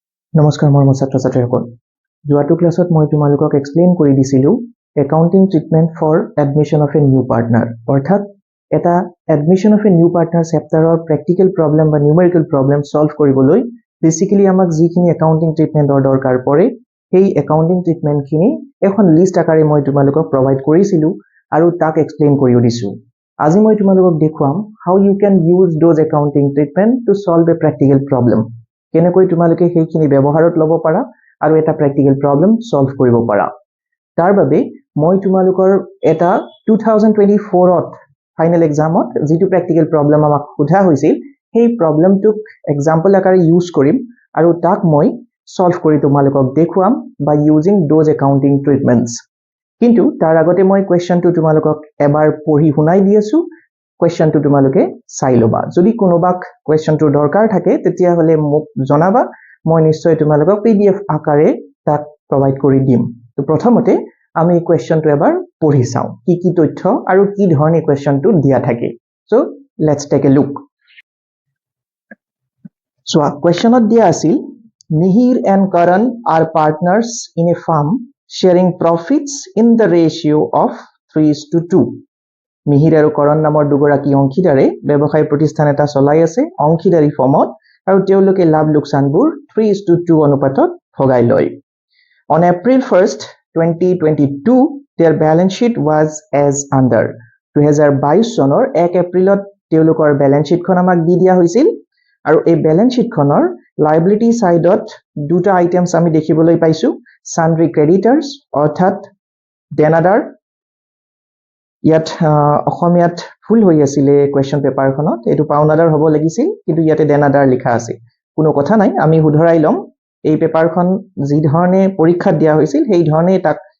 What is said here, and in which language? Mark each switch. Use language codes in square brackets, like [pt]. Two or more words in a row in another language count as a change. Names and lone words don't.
[as] নমস্কাৰ মোৰ ছাত্ৰ ছাত্ৰীসকল যোৱাটো ক্লাছত মই তোমালোকক এক্সপ্লেইন কৰি দিছিলো [en] accounting treatment for admission of a new partner [as] অৰ্থাৎ এটা [en] admission of a new partner [as] চেপ্টাৰৰ [en] practical problem [as] বা [en] numerical problem [as] সলভ কৰিবলৈ বেসিক্যালি আমাক যিখিনি [en] accounting treatmentৰ [as] দৰকাৰ পৰে সেই [en] accounting treatmentখিনি [as] এখন লিষ্ট আকাৰে মই তোমালোকক প্ৰভাইড কৰিছিলো আৰু তাক এক্সপ্লেইন কৰিও দিছো আজি মই তোমালোকক দেখুৱাম [en] how you can use those accounting treatment to solve a practical problem [as] কেনেকৈ তোমালোকে সেইখিনি ব্যৱহাৰত লব পাৰা আৰু এটা [en] practical problem [as] সলভ কৰিব পাৰা তাৰ বাবে মই তোমালোকৰ এটা 2024 ত [en] final examত [as] যিটো [en] practical problem [as] আমাক সোধা হৈছিল সেই প্ৰবলেমটোক এক্সাম্পল আকাৰে ইউজ কৰিম আৰু তাক মই সলভ কৰি তোমালোকক দেখুৱাম [en] by using those accounting treatments [as] কিন্তু তাৰ আগতে মই কোৱেশ্চনটো তোমালোকক এবাৰ পঢ়ি শুনাই দি আছো কোৱেশ্চনটো তোমালোকে চাই লবা যদি কোনোবাক কোৱেশ্চনটো দৰকাৰ থাকে তেতিয়া হলে মোক জনাবা মই নিশ্চয় তোমালোকক পিডিএফ আকাৰে তাক প্ৰভাইড কৰি দিম তো প্ৰথমতে আমি কোৱেশ্চনটো এবাৰ পঢ়ি চাও কি তথ্য আৰু কি ধৰণে কোৱেশ্চনটো দিয়া থাকে [en] so let's take a look [as] সো কোৱেশ্চনত দিয়া আছিল [en] Mihir and Karan are partners in a firm sharing profits in the ratio of 3:2 [as] মিহিৰ আৰু কৰণ নামৰ দুগৰাকী অংশীদাৰে ব্যৱসায় প্ৰতিষ্ঠান এটা চলাই আছে অংশীদাৰী ফৰ্মত আৰু তেওঁলোকে লাভ লোকচানবোৰ 3:2 অনুপাতত ভগাই লয় [en] On April 1st 2022 their balance sheet was as under [as] 2022 চনৰ 1 এপ্ৰিলত তেওঁলোকৰ [en] balance sheetখন [as] আমাক দি দিয়া হৈছিল আৰু এই [en] balance sheetখনৰ liability sideত [as] দুটা আইটেমছ আমি দেখিবলৈ পাইছো [en] sundry creditors [as] অৰ্থাৎ দেনাদাৰ ইয়াত অসমীয়াত ফুল হৈ আছিল [en] question paperখনত [as] এটো পাওনাদাৰ হ'ব লাগিছিল কিন্তু ইয়াতে দেনাদাৰ লিখা আছে কোনো কথা নাই আমি উদ্ধৰাই লম এই পেপাৰখন যি ধৰণে পৰীক্ষা দিয়া হৈছিল সেই ধৰণে তাক